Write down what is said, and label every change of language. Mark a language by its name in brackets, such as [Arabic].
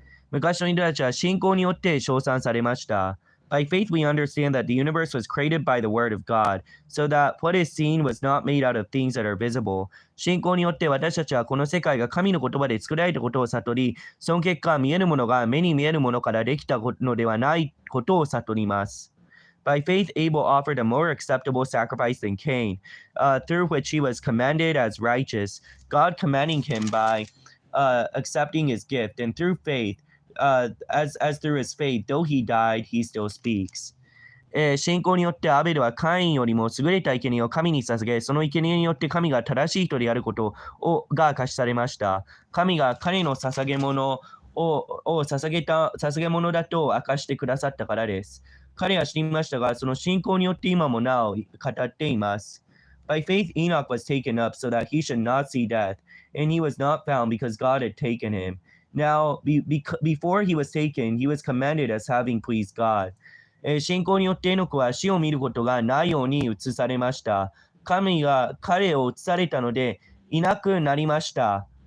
[Japanese] 昔の人たちは信仰によって称賛されました。 [English] By faith, we understand that the universe was created by the word of God, so that what is seen was not made out of things that are visible. [Japanese] 信仰によって私たちはこの世界が神の言葉で作られたことを悟り、その結果、見えるものが目に見えるものからできたのではないことを悟ります。 [English] By faith, Abel offered a more acceptable sacrifice than Cain, through which he was commended as righteous, God commending him by accepting his gift, and through faith, as through his faith, though he died, he still speaks. [Japanese] 信仰によってアベルはカインよりも優れた生贄を神に捧げ、その生贄によって神が正しい人であることが明かしされました。神が彼の捧げ物を捧げ物だと明かしてくださったからです。彼は知りましたが、その信仰によって今もなお語っています。 [English] By faith, Enoch was taken up so that he should not see death, and he was not found because God had taken him. Now, before he was taken, he was commended as having pleased God. [Japanese] 信仰によってエノクは死を見ることがないように移されました。神が彼を移されたのでいなくなりました。